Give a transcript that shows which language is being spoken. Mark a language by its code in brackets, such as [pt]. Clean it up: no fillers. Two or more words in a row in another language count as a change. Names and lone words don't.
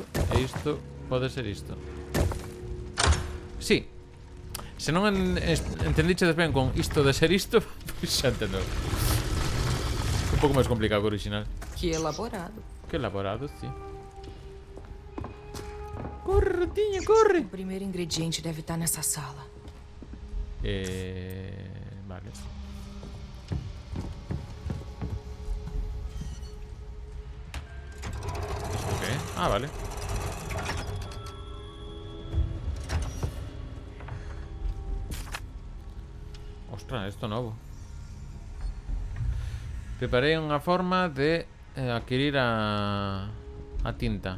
[gl] E isto pode ser isto. Sí. Se non entendichedes ben con isto de ser isto, pois xa entendo. Un pouco máis complicado que o original. Que elaborado. Que elaborado, sí. Corre, [pt] Ratinha, corre! O primeiro ingrediente deve estar nessa sala. [es] Vale. ¿Esto qué? Ah, vale. [gl] Ostras, esto novo. [pt] Preparei unha forma de adquirir a tinta.